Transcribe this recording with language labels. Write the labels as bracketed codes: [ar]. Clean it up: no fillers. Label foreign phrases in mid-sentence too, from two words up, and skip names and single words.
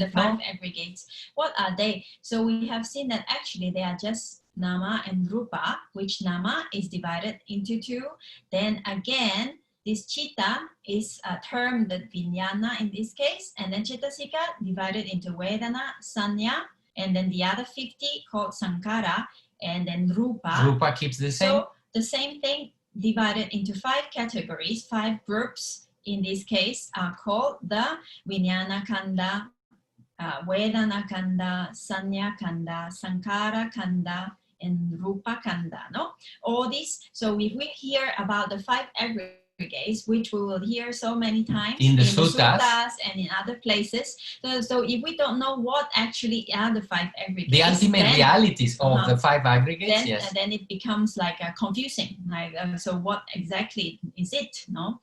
[en] the 5 aggregates. What are they? So we have seen that actually they are just nama and rupa, which nama is divided into 2. Then again, this chitta is termed vijnana in this case, and then cetasika divided into vedana, sanya, and then the other 50 called sankara, and then rupa. Rupa keeps the same. So the same thing divided into 5 categories, 5 groups in this case are called the [pi] vijnana khandha, vedana khandha, sanya khandha, sankara khandha, [en] and [pi] rupa khandha, [en] no? All this, so if we hear about the 5 aggregates, which we will hear so many times in the suttas and in other places, so if we don't know what actually are the 5 aggregates, the ultimate realities of the 5 aggregates, then it becomes like confusing, like so what exactly is it, no?